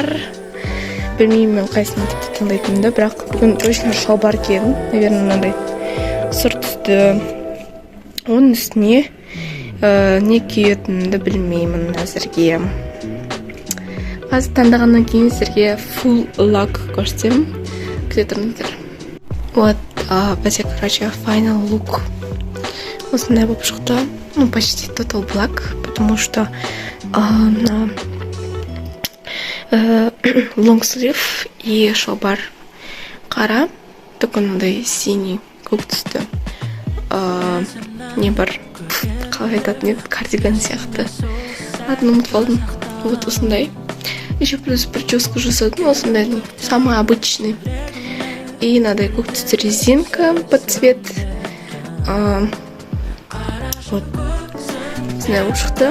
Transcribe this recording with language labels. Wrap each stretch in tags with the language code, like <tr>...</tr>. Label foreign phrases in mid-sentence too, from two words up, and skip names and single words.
<kk>Білмеймін мен қайсыны тіпті таңдайтынымды, бірақ бүгін точно шалбар киедім, наверное, мынандай сұр түсті. Оның үстіне не киетінімді білмеймін әзірге. Қазір таңдағаннан кейін сіздерге</kk> <en>full look</en> <kk>көрсетемін. Күте тұрыңыздар. Вот, бізде, короче,</kk> <en>final look.</en> <kk>Осындай болып шықты.</kk> <ru>Ну, почти</ru> <en>total black,</en> <ru>потому что</ru> <en>long sleeve</en> <ru>и</ru> <kk>шалбар қара,</kk> <ru>такой синий,</ru> <kk>көк түсті. Не бар, қалай айтатын еді, кардиган сияқты. Атын ұмытып қалдым. Вот осындай.</kk> <ru>Еще плюс прическу</ru> <kk>жасадым, осындай,</kk> <ru>самый обычный. И надо</ru> <kk>көк түсті</kk> <ru>резинка под цвет. Вот.</ru> <kk>Осындай болып шықты.</kk>